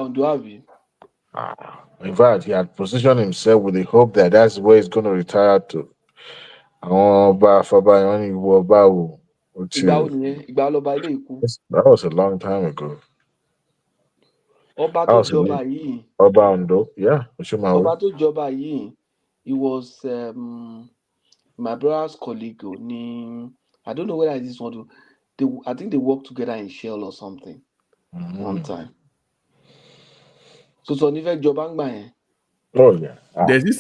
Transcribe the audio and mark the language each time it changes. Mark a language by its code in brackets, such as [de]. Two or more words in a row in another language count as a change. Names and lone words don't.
[en] in fact, he had positioned himself with the hope that that's where he's going to retire to. That was a long time ago. [yo] Oba to Joba yìí. Oba Ondo, yeah. Oba to Joba yìí. [en] He was my brother's colleague. I don't know whether this one. I think they worked together in Shell or something one time. [yo] So Sonife Joba ngba yẹn. [en] Oh yeah. There's this.